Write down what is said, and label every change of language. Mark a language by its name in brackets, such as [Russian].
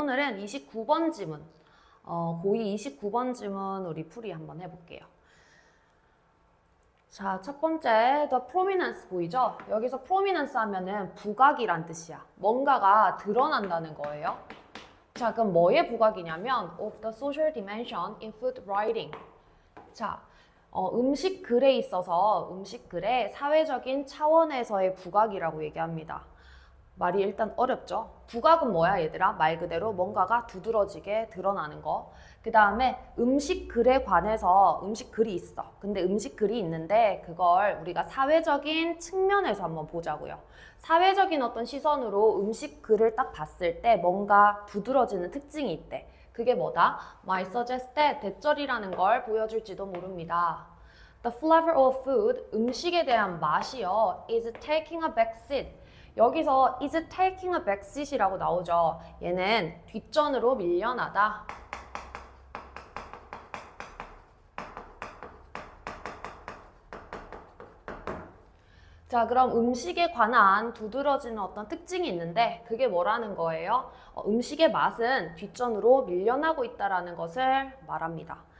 [Korean] 오늘은 29번 지문, 고2 29번 지문 우리 풀이 한번 해볼게요. 자, 첫 번째, [English] the prominence [Korean] 보이죠? 여기서 prominence 하면은 부각이란 뜻이야. 뭔가가 드러난다는 거예요. 자, 그럼 뭐의 부각이냐면 [English] of the social dimension in food writing. [Korean] 자, 음식 글에 있어서 음식 글의 사회적인 차원에서의 부각이라고 얘기합니다. 말이 일단 어렵죠? 부각은 뭐야 얘들아? 말 그대로 뭔가가 두드러지게 드러나는 거. 그 다음에 음식 글에 관해서 음식 글이 있어. 근데 음식 글이 있는데 그걸 우리가 사회적인 측면에서 한번 보자고요. 사회적인 어떤 시선으로 음식 글을 딱 봤을 때 뭔가 두드러지는 특징이 있대. 그게 뭐다? [English] might suggest that [Korean] 대절이라는 걸 보여줄지도 모릅니다. [English] The flavor of food, [Korean] 음식에 대한 맛이요, [English] is taking a back seat. [Korean] 여기서 [English] is taking a back seat [Korean] 이라고 나오죠. 얘는 뒷전으로 밀려나다. 자, 그럼 음식에 관한 두드러지는 어떤 특징이 있는데 그게 뭐라는 거예요? 음식의 맛은 뒷전으로 밀려나고 있다는 것을 말합니다.